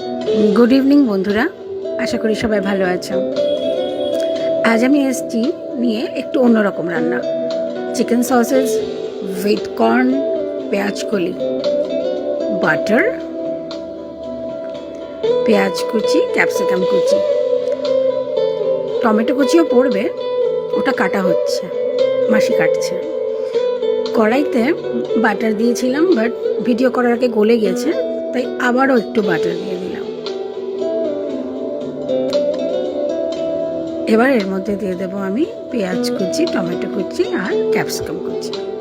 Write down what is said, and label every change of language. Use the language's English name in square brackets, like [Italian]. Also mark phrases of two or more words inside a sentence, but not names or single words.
[English] good evening [Bangla] বন্ধুরা আশা করি সবাই ভালো আছো। আজ আমি এসেছি নিয়ে একটু অন্যরকম রান্না [English] chicken sausage with corn [Bangla] পেঁয়াজ কলি বাটার পেঁয়াজ কুচি ক্যাপসিকাম কুচি টমেটো কুচিও পড়বে ওটা কাটা হচ্ছে মাসি কাটছে। কড়াইতে বাটার দিয়েছিলাম বাট ভিডিও করার আগে গলে গেছে তাই আবারও একটু বাটার দিয়ে দিলাম। এবার এর মধ্যে দিয়ে দেবো আমি পেঁয়াজ কুচি টমেটো কুচি আর ক্যাপসিকাম কুচি।